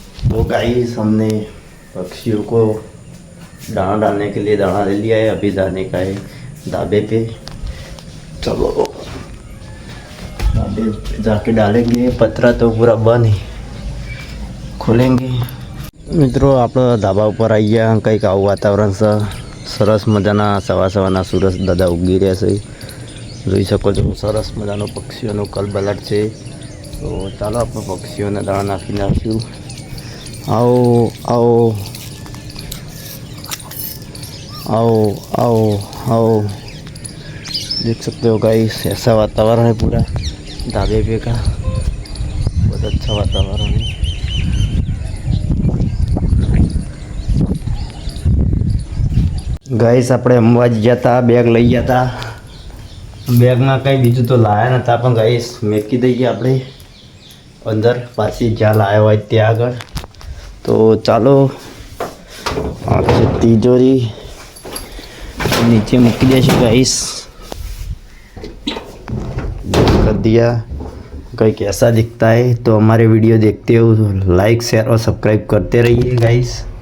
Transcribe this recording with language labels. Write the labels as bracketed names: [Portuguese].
[Hindi] तो गाइस, हमने पक्षियों को दाना डालने के लिए दाना ले लिया है। अभी जाने का है ढाबे पे। चलो ढाबे पे जाके डालेंगे। पतरा तो पूरा बंद है, खोलेंगे। [Gujarati] મિત્રો આપણે ધાબા ઉપર આવી ગયા. કંઈક આવું વાતાવરણ છે, સરસ મજાના સવા સવારના સૂરજ દાદા ઉગી રહ્યા છે, જોઈ શકો છો. સરસ મજાનો પક્ષીઓનો કલબલાટ છે. તો ચાલો આપણે પક્ષીઓને દાણા નાખી નાખ્યું. આવો આવો [Hindi] आओ आओ आओ, देख सकते हो गाइस, ऐसा वातावरण है पूरा ढाबे पे का। बहुत अच्छा वातावरण है। [Gujarati] गाइस, આપણે અંબાજી ગયા હતા, બેગ લઈ ગયા હતા. બેગમાં કંઈ બીજું તો લાયા નહોતા, પણ ગાઈસ મેકી દઈએ આપણે અંદર, પાછી જ્યાં લાવ્યા હોય ત્યાં આગળ. તો ચાલો આ છે તિજોરી, [Hindi] नीचे मुक्की जैसे गाइस कर दिया। कहीं कैसा दिखता है तो हमारे वीडियो देखते हो तो लाइक शेयर और सब्सक्राइब करते रहिए गाइस।